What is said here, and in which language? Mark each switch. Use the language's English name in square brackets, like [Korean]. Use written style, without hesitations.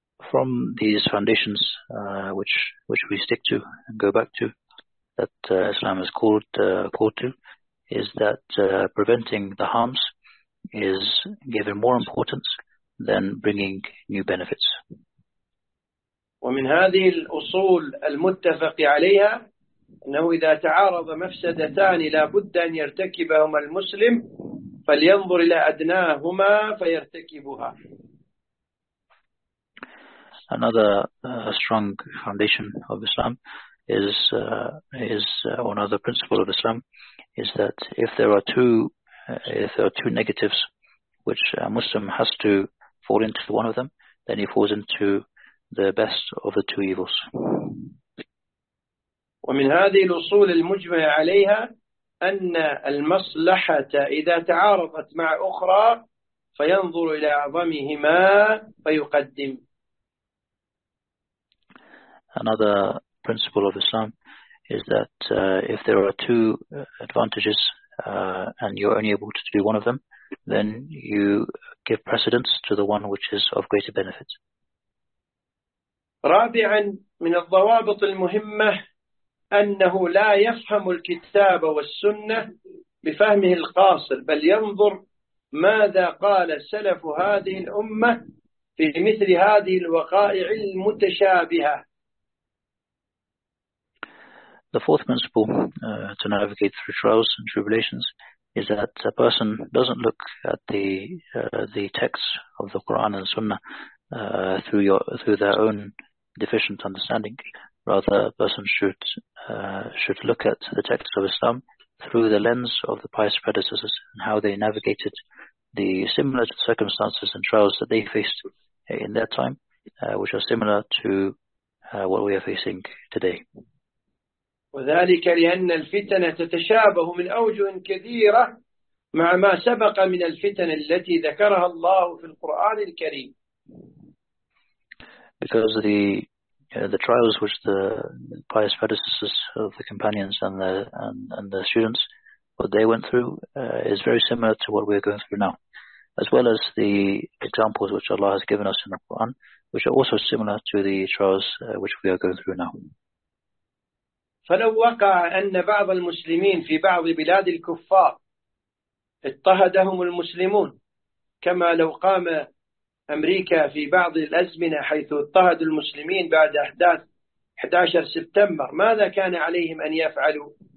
[English] From these foundations which we stick to and go back to, that Islam is called to, is that preventing the harms is given more importance than bringing new benefits. [Arabic] ومن هذه الأصول المتفق عليها أنه إذا تعارض مفسدتان لا بد أن يرتكبهما المسلم فلينظر إلى أدناهما فيرتكبها. [English] Another strong foundation of Islam is another principle of Islam is that if there are two negatives which a Muslim has to fall into one of them, then he falls into the best of the two evils. [Arabic] ومن هذه الأصول المجمع عليها أن المصلحة إذا تعارضت مع أخرى فينظر إلى أعظمهما فيقدم. [English] Another principle of Islam is that if there are two advantages and you're only able to do one of them, then you give precedence to the one which is of greater benefit. [Arabic] رابعا من الضوابط المهمة أنه لا يفهم الكتاب والسنة بفهمه القاصر بل ينظر ماذا قال سلف هذه الأمة في مثل هذه الوقائع المتشابهة. [English] The fourth principle to navigate through trials and tribulations is that a person doesn't look at the texts of the Quran and Sunnah through their own deficient understanding. Rather, a person should look at the texts of Islam through the lens of the pious predecessors and how they navigated the similar circumstances and trials that they faced in their time, which are similar to what we are facing today. [Arabic] وذلك لأن الفتن تتشابه من أوجه كثيرة مع ما سبق من الفتن التي ذكرها الله في القرآن الكريم. [English] Because the trials which the pious predecessors of the companions and the students what they went through is very similar to what we are going through now, as well as the examples which Allah has given us in the Quran, which are also similar to the trials which we are going through now. [Arabic] فلو وقع أن بعض المسلمين في بعض بلاد الكفار اضطهدهم المسلمون كما لو قام أمريكا في بعض الأزمنة حيث اضطهدوا المسلمين بعد أحداث 11 سبتمبر ماذا كان عليهم أن يفعلوا؟